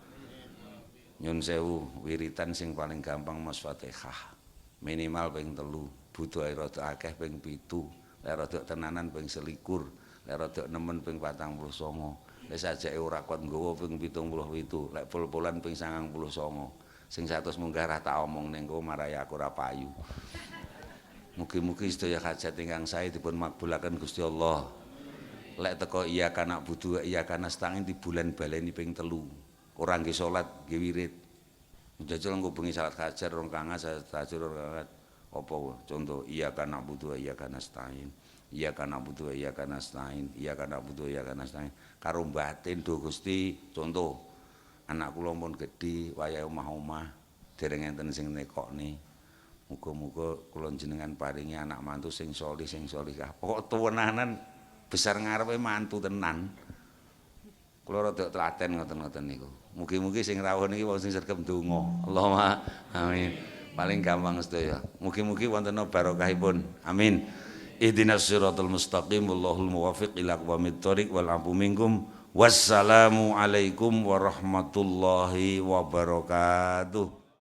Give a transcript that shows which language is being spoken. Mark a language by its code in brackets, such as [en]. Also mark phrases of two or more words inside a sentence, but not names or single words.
[jv] Nyun sewu wiritan sing paling gampang Mas Fatihah minimal ping 3 butuh rada akeh ping 7 lek rada tenanan ping 21 lek rada nemen ping 49. Wis ajake ora kuat nggawa ping 77, lek pol-polan ping 99. Sing 100 munggah ra tak omong ning kowe marai aku ora payu. Mugi-mugi sedaya hajat ingkang sae dipun makbulaken Gusti Allah. lek teko [ar] إياك نعبد وإياك نستعين [jv] di bulan baleni ping 3 ora nggih salat nggih wirid jajal engko bengi salat fajar rong kangat salat tahajud rong kangat apa contoh [ar] إياك نعبد وإياك نستعين إياك نعبد وإياك نستعين إياك نعبد وإياك نستعين [jv] karo batin do Gusti contoh anak kula pun gedhe wayahe omah-omah dereng enten sing nekokne muga-muga kula jenengan paringi anak mantu sing solihah. Pokok tuwenanan besar ngarepe mantu tenan. Kula rada telaten ngoten-ngoten niku. Mugi-mugi sing rawuh niki wong sing sregep ndonga. [ar] اللهم آمين. [jv] Paling gampang sedaya. Mugi-mugi wonten barokahipun. Amin. [ar] اهدنا الصراط المستقيم والله الموفق إلى أقوم الطريق والعفو منكم. والسلام عليكم ورحمة الله وبركاته.